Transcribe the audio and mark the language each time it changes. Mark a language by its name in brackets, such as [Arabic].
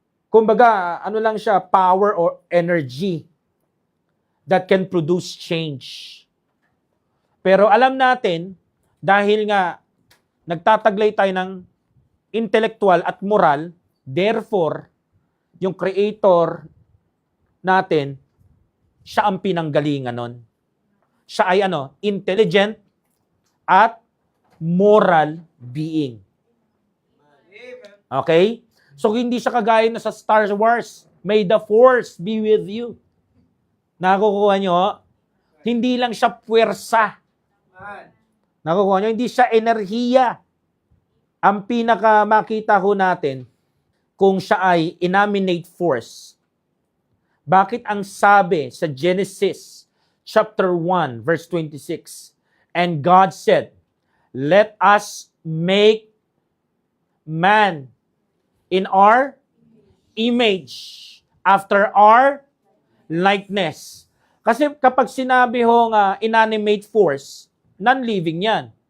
[Filipino] Kumbaga, lang siya, [English] power or energy that can produce change. [Filipino] Pero alam natin, dahil nga nagtataglay tayo ng intellectual at moral, therefore, yung creator natin, siya ang pinanggalingan nun. Siya ay intelligent at moral being. [English] Amen. Okay? [Filipino] So, hindi siya kagaya na sa Star Wars. [English] May the Force be with you. [Filipino] Nakukuha nyo? Hindi lang siya puwersa. [English] Amen. [Filipino] Nakukuha nyo? Hindi siya enerhiya. Ang pinaka makita ho natin, kung siya ay inanimate force, bakit ang sabi sa Genesis [English] chapter 1, verse 26. And God said, let us make man in our image, after our likeness. [Filipino] Kasi kapag sinabi ho nga inanimate force, non-living yan.